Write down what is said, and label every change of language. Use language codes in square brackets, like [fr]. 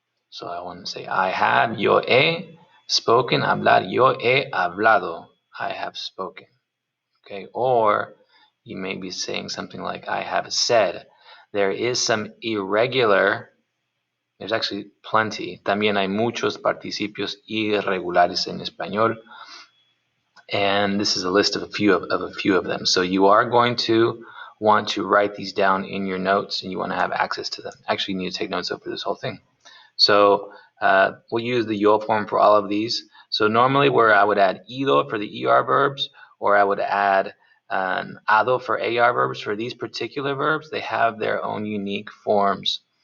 [en] So I want to say, I have, [es] yo he [en] spoken. [es] Hablar, yo he hablado. [en] I have spoken. Okay, or you may be saying something like, I have said. There is some irregular, there's actually plenty. [es] También hay muchos participios irregulares en español. [en] And this is a list of a few of them. So you are going to want to write these down in your notes, and you want to have access to them. Actually, you need to take notes over this whole thing. So we'll use the yo form for all of these. So normally where I would add ido for the ER verbs, or I would add ado for AR verbs, for these particular verbs, they have their own unique forms.